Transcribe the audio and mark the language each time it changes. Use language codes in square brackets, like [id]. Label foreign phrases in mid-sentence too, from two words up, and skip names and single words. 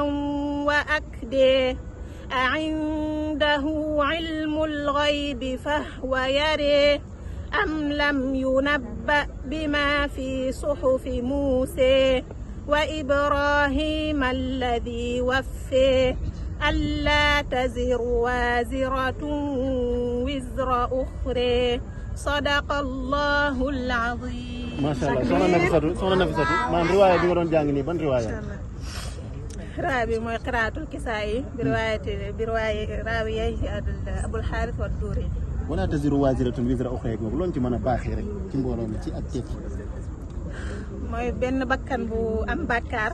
[ar] وأكدي أعنده علم الغيب فهو يري أم لم ينبأ بما في صحف موسى وإبراهيم الذي وفي ألا تزر وازرة وزر أخرى صدق الله العظيم. ما شاء الله [wo] soxna Nafissatou maanaam riwaaya bi nga doon jàng nii ban riwaaya. riwaaya bi mooy qiraatul kisaayi bi riwaaya raawiya Abul Haaris wa Duuri. [ar] ولا تزر وازرة وزر أخرى [wo] googu loolu ci mën a baaxee rek ci mbooloo mi ci ak tekki. mooy benn bakkan bu am bàkkaar.